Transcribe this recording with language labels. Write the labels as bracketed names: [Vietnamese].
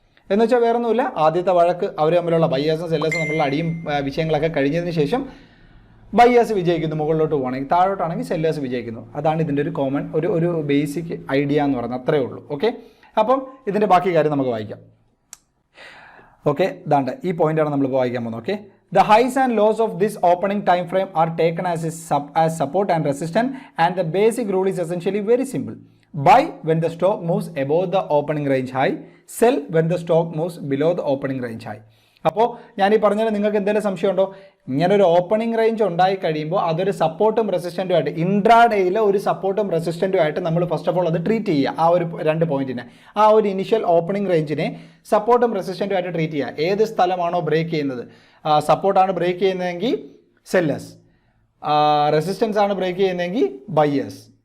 [Malayalam] എന്ന് വെച്ചാൽ വേറൊന്നുമില്ല, ആദ്യത്തെ വഴക്ക് അവർ തമ്മിലുള്ള ബയ്യേഴ്സും സെല്ലേഴ്സും തമ്മിലുള്ള അടിയും വിഷയങ്ങളൊക്കെ കഴിഞ്ഞതിന് ശേഷം ബയ്യേഴ്സ് വിജയിക്കുന്നു, മുകളിലോട്ട് പോകണമെങ്കിൽ. താഴോട്ടാണെങ്കിൽ സെല്ലേഴ്സ് വിജയിക്കുന്നു. അതാണ് ഇതിൻ്റെ ഒരു കോമൺ ഒരു ബേസിക് ഐഡിയ എന്ന് പറയുന്നത്. അത്രയേ ഉള്ളൂ. ഓക്കെ, അപ്പം ഇതിൻ്റെ ബാക്കി കാര്യം നമുക്ക് വായിക്കാം. ഓക്കെ, ദാണ്ട് ഈ പോയിന്റാണ് നമ്മളിപ്പോൾ വായിക്കാൻ പോകുന്നത്. [English] Okay, the highs and lows of this opening time frame are taken as support and resistance, and the basic rule is essentially very simple. Buy when the stock moves above the opening range high, sell when the stock moves below the opening range high. [Malayalam] അപ്പോൾ ഞാൻ ഈ പറഞ്ഞാൽ നിങ്ങൾക്ക് എന്തെങ്കിലും സംശയമുണ്ടോ? ഇങ്ങനെ ഒരു opening range ഉണ്ടായി കഴിയുമ്പോൾ അതൊരു സപ്പോർട്ടും റെസിസ്റ്റൻറ്റും ആയിട്ട്, ഇൻട്രാഡേയിലെ ഒരു സപ്പോർട്ടും റെസിസ്റ്റൻറ്റും ആയിട്ട് നമ്മൾ [English] first of all [Malayalam] അത് ട്രീറ്റ് ചെയ്യുക. ആ ഒരു 2 പോയിന്റിനെ, ആ ഒരു ഇനിഷ്യൽ ഓപ്പണിംഗ് റേഞ്ചിനെ സപ്പോർട്ടും റെസിസ്റ്റൻറ്റും ആയിട്ട് ട്രീറ്റ് ചെയ്യുക. ഏത് സ്ഥലമാണോ ബ്രേക്ക് ചെയ്യുന്നത്, സപ്പോർട്ടാണ് ബ്രേക്ക് ചെയ്യുന്നതെങ്കിൽ സെല്ലേഴ്സ്, റെസിസ്റ്റൻസ് ആണ് ബ്രേക്ക് ചെയ്യുന്നതെങ്കിൽ ബയ്യേഴ്സ്.